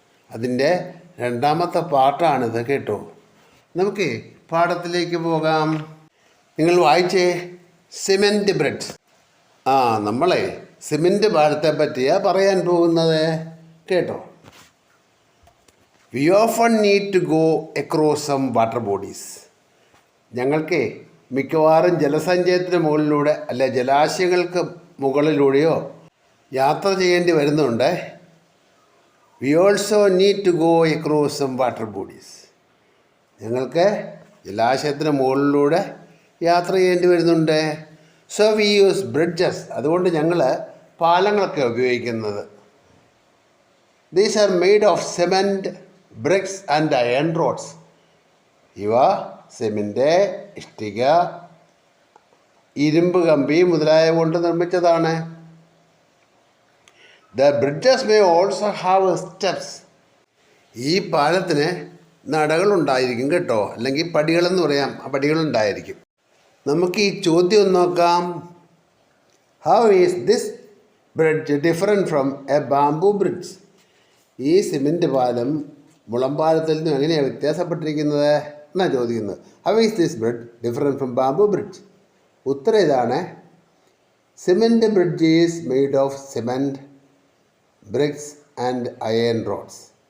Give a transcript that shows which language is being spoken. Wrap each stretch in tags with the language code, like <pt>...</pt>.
<ml>അതിൻ്റെ 2ാമത്തെ പാർട്ടാണിത് കേട്ടോ. നമുക്ക് പാഠത്തിലേക്ക് പോകാം. നിങ്ങൾ വായിച്ചേ സിമെൻറ്റ് ബ്രിഡ്ജ്. നമ്മളെ സിമെൻറ്റ് പാലത്തെ പറ്റിയാണ് പറയാൻ പോകുന്നത് കേട്ടോ.</ml> <en>We often need to go across some water bodies.</en> <ml>ഞങ്ങൾക്ക് മിക്കവാറും ജലസഞ്ചയത്തിന് മുകളിലൂടെ അല്ലെ ജലാശയങ്ങൾക്ക് മുകളിലൂടെയോ യാത്ര ചെയ്യേണ്ടി വരുന്നുണ്ട്.</ml> <en>We also need to go across some water bodies.</en> <ml>ഞങ്ങൾക്ക് ജലാശയത്തിന് മുകളിലൂടെ യാത്ര ചെയ്യേണ്ടി വരുന്നുണ്ട്.</ml> <en>So we use bridges.</en> <ml>അതുകൊണ്ട് ഞങ്ങൾ പാലങ്ങളൊക്കെ ഉപയോഗിക്കുന്നത്.</ml> <en>These are made of cement, bricks and iron rods.</en> <ml>ഇവ സിമൻറ്റ്, ഇഷ്ടിക, ഇരുമ്പ് കമ്പി മുതലായവ കൊണ്ട് നിർമ്മിച്ചതാണ്.</ml> <en>The bridges may also have steps.</en> <ml>ഈ പാലത്തിന് നടകളുണ്ടായിരിക്കും കേട്ടോ, അല്ലെങ്കിൽ പടികളെന്ന് പറയാം. ആ പടികളുണ്ടായിരിക്കും. നമുക്ക് ഈ ചോദ്യം നോക്കാം.</ml> <en>How is this bridge different from a bamboo bridge?</en> <ml>ഈ സിമൻറ്റ് പാലം മുളമ്പാലത്തിൽ നിന്നും എങ്ങനെയാണ് വ്യത്യാസപ്പെട്ടിരിക്കുന്നത് എന്നാണ് ചോദിക്കുന്നത്.</ml> <en>How is this bridge different from bamboo bridge?</en> <ml>ഉത്തരം ഇതാണ്.</ml> <en>Cement bridge is made of cement, bricks and iron rods.</en>